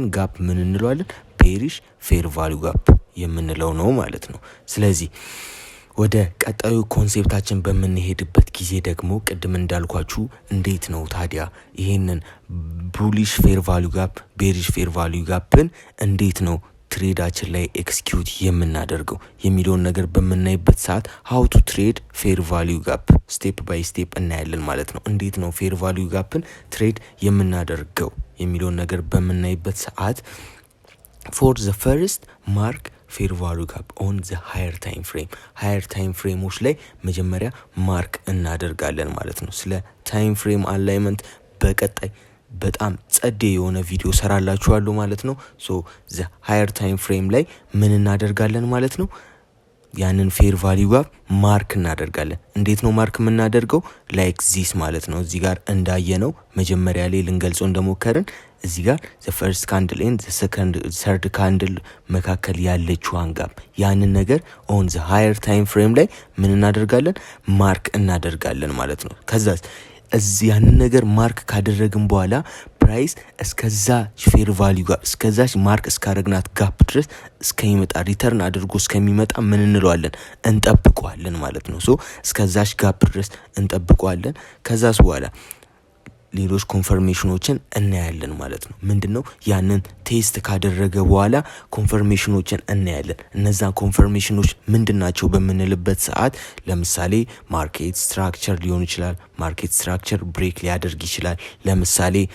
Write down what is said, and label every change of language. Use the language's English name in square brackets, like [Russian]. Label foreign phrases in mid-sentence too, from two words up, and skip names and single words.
[Amharic] ጋፕ ምን እንለዋለን? [English] bearish fair value gap [Amharic] የምንለው ነው ማለት ነው። ስለዚህ ወደ ቀጣዩ ኮንሴፕታችን በምንሄድበት ጊዜ ደግሞ ቅድም እንዳልኳችሁ እንዴት ነው ታዲያ ይሄንን [English] bullish fair value gap bearish fair value [Amharic] ጋፕን እንዴት ነው ትሬዳችን ላይ ኤክስኪዩት የምናደርገው የሚለውን ነገር በምናይበት ሰዓት [English] how to trade fair value gap step by step [Amharic] እናያለን ማለት ነው። እንዴት ነው [English] fair value [Amharic] ጋፕን ትሬድ የምናደርገው የሚለውን ነገር በምናይበት ሰዓት [English] for the first mark fair value gap on the higher time frame higher time [Amharic] ፍሬሞች ላይ መጀመሪያ ማርክ እናደርጋለን ማለት ነው። ስለ [English] time frame alignment [Amharic] በቀጣይ በጣም ጸዴ የሆነ ቪዲዮ ሰራላችኋለሁ ማለት ነው። [English] so the higher time frame [Amharic] ላይ ምን እናደርጋለን ማለት ነው? ያንን [English] fair value gap [Amharic] ማርክ እናደርጋለን። እንዴት ነው ማርክ የምናደርገው? [English] like this [Amharic] ማለት ነው። እዚህ ጋር እንዳየነው መጀመሪያ ላይ ልንገልጸው እንደሞከርን እዚህ ጋር [English] the first candle and the third candle [Amharic] መካከል ያለችዋን ጋፕ ያንን ነገር [English] on the higher time frame [Amharic] ላይ ምን እናደርጋለን? ማርክ እናደርጋለን ማለት ነው። ከዛስ እዚህ ያንን ነገር ማርክ ካደረግን በኋላ ፕራይስ እስከዛ [English] fair value [Amharic] ጋር እስከዛች ማርክ እስካረግናት ጋፕ ድረስ እስከሚመጣ ሪተርን አድርጎ እስከሚመጣ ምን እንለዋለን? እንጠብቀዋለን ማለት ነው። ሶ እስከዛች ጋፕ ድረስ እንጠብቀዋለን። ከዛስ በኋላ ሌሎች ኮንፈርሜሽኖችን እናያለን ማለት ነው። ምንድነው ያንን ቴስት ካደረገ በኋላ ኮንፈርሜሽኖችን እናያለን። እነዛ ኮንፈርሜሽኖች ምንድናቸው በምንልበት ሰዓት ለምሳሌ [English] market structure [Amharic] ሊሆን ይችላል። [English] market structure break [Amharic] ሊያደርግ ይችላል። ለምሳሌ